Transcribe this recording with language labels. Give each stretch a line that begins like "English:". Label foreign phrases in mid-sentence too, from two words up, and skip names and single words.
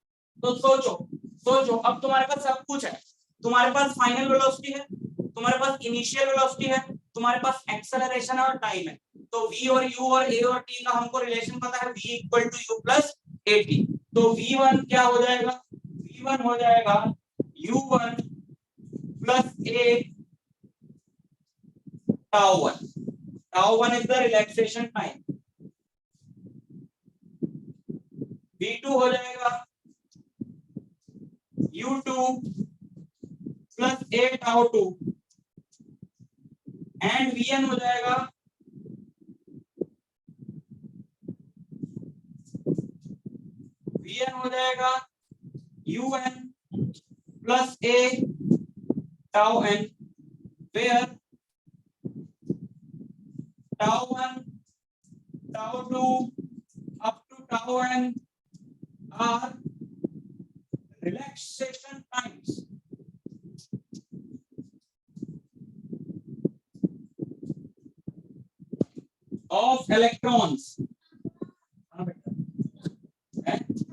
Hindi: तो सोचो सोचो, अब तुम्हारे पास सब कुछ है, तुम्हारे पास
English: final velocity
Hindi: है, तुम्हारे पास
English: initial velocity
Hindi: है, तुम्हारे पास एक्सेलरेशन और टाइम है। तो V और U और A और T का हमको रिलेशन पता है,
English: V equal to U plus AT.
Hindi: तो V1 क्या हो जाएगा? V1 हो जाएगा
English: U1 plus A tau 1. tau 1 is the relaxation time।
Hindi: V2 हो जाएगा
English: U2 plus A tau 2 and Vn
Hindi: हो जाएगा
English: UN plus A tau n, where tau 1 tau 2 up to tau n are relaxation times of electrons।
Hindi: हाँ बेटा, है?